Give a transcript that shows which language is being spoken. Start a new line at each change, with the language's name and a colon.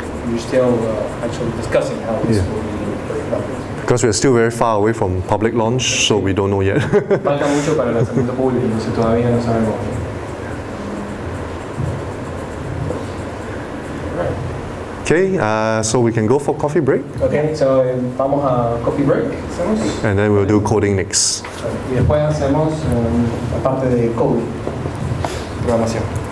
English: We're still actually discussing how this will be. Because we are still very far away from public launch, so we don't know yet.
Spanish: Falta mucho para el lanzamiento público, entonces todavía no sabemos.
English: Okay, so we can go for coffee break, Okay, so
Spanish: vamos a coffee break, hacemos.
English: and then we'll do coding next.
Spanish: Y después hacemos la parte de coding, programación.